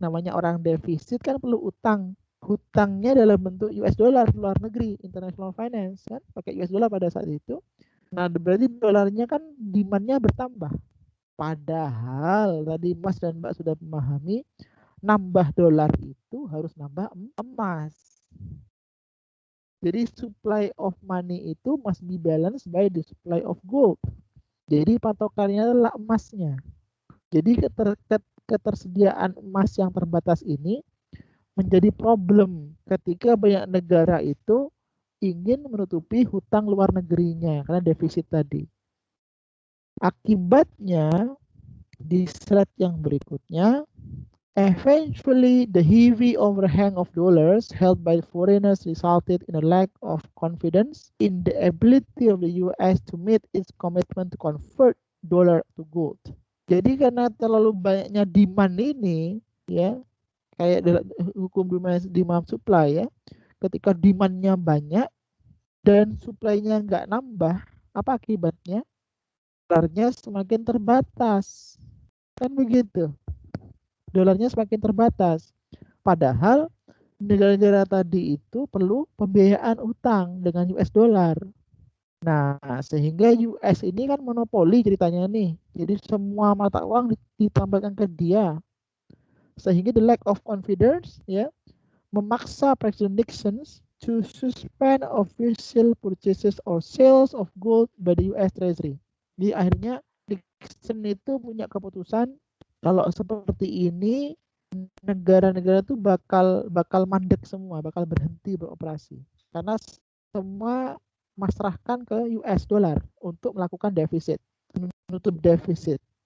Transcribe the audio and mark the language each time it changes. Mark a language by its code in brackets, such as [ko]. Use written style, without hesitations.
[id] Namanya orang defisit kan perlu utang. Hutangnya dalam bentuk US dollar, luar negeri, international finance, kan, pakai US dollar pada saat itu. Nah, berarti dolarnya kan demand-nya bertambah. Padahal tadi Mas dan Mbak sudah memahami, nambah dolar itu harus nambah emas. Jadi [en] supply of money [id] itu [en] must be balanced by the supply of gold. [id] Jadi patokannya adalah emasnya. Jadi ketersediaan emas yang terbatas ini menjadi problem ketika banyak negara itu ingin menutupi hutang luar negerinya karena defisit tadi. Akibatnya di slide yang berikutnya, [en] eventually the heavy overhang of dollars held by foreigners resulted in a lack of confidence in the ability of the US to meet its commitment to convert dollar to gold. [id] Jadi karena terlalu banyaknya demand ini, ya, kayak hukum demand supply, ya, ketika demandnya banyak dan supply-nya nggak nambah, apa akibatnya? Dolarnya semakin terbatas, kan begitu? Dolarnya semakin terbatas. Padahal negara-negara tadi itu perlu pembiayaan utang dengan US dollar. Nah, sehingga US ini kan monopoli ceritanya nih. Jadi semua mata uang ditambahkan ke dia. Sehingga [en] the lack of confidence, [id] ya, memaksa [en] President Nixon to suspend official purchases or sales of gold by the US Treasury. [id] Jadi akhirnya Nixon itu punya keputusan, kalau seperti ini negara-negara tuh bakal mandek semua, bakal berhenti beroperasi karena semua masrahkan ke US dollar untuk melakukan defisit, menutup defisit.